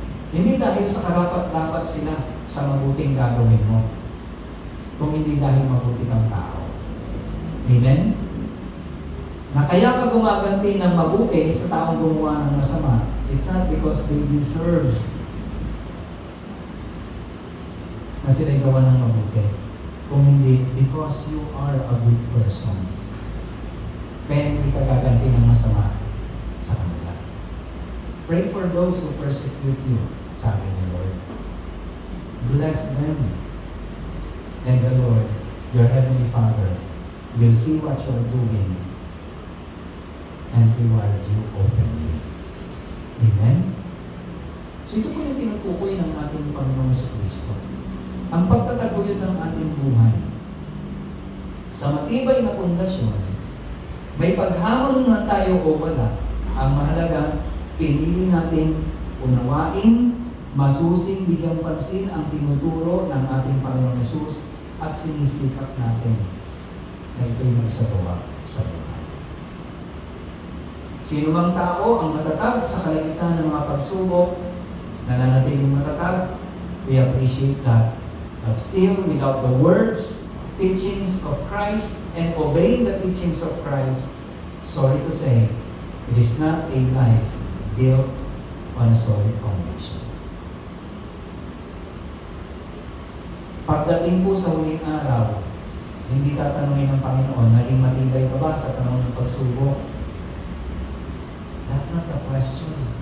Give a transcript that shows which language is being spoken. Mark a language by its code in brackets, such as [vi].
[tl] Hindi dahil sa karapat-dapat sila sa mabuting gagawin mo, kung hindi dahil mabuti kang tao. Amen? Na kaya ka gumaganti ng mabuti sa taong gumawa ng masama, [en] it's not because they deserve [tl] na sila'y gawa ng mabuti. Kung hindi, [en] because you are a good person. [tl] Kaya hindi ka gaganti ng masama sa kanila. [en] Pray for those who persecute you, [tl] sabi ni [en] Lord. Bless them. And the Lord, your Heavenly Father, will see what you are doing and reward you openly. Amen? [tl] So ito po yung tinutukoy ng ating Panginoon sa Kristo. Ang pagtataguyod ng ating buhay sa matibay na pundasyon, may paghamon man tayo o wala, ang mahalaga, pinili natin unawain, masusing bigyang pansin ang tinuturo ng ating Panginoong Hesus at sinisikap natin na ito'y magsagawa sa buhay. Sino mang tao ang matatag sa kalagitnaan ng mga pagsubok, nananatiling matatag, [en] we appreciate that. But still, without the words, teachings of Christ, and obeying the teachings of Christ, sorry to say, it is not a life built on a solid foundation. [tl] Pagdating po sa huling araw, hindi tatanungin ng Panginoon, naging matibay ka ba sa panahon ng pagsubok? [en] That's not the question.